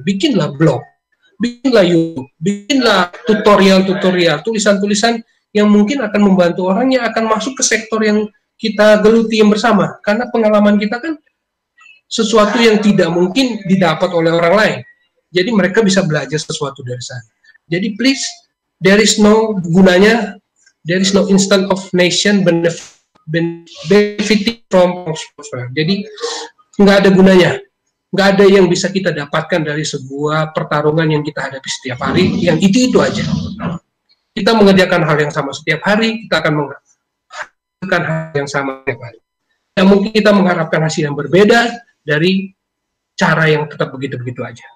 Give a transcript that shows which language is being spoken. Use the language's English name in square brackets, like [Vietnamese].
[Indonesian] Bikinlah blog, bikinlah YouTube, bikinlah tutorial-tutorial, tulisan-tulisan yang mungkin akan membantu orang yang akan masuk ke sektor yang kita geluti yang bersama. Karena pengalaman kita kan sesuatu yang tidak mungkin didapat oleh orang lain. Jadi mereka bisa belajar sesuatu dari sana. Jadi [English] please, there is no [Indonesian] gunanya. [English] There is no instant of nation benefiting from warfare. [Indonesian] Jadi nggak ada gunanya, nggak ada yang bisa kita dapatkan dari sebuah pertarungan yang kita hadapi setiap hari. Yang itu aja. Kita mengerjakan hal yang sama setiap hari, kita akan menghasilkan hal yang sama setiap hari. Yang mungkin kita mengharapkan hasil yang berbeda dari cara yang tetap begitu-begitu aja.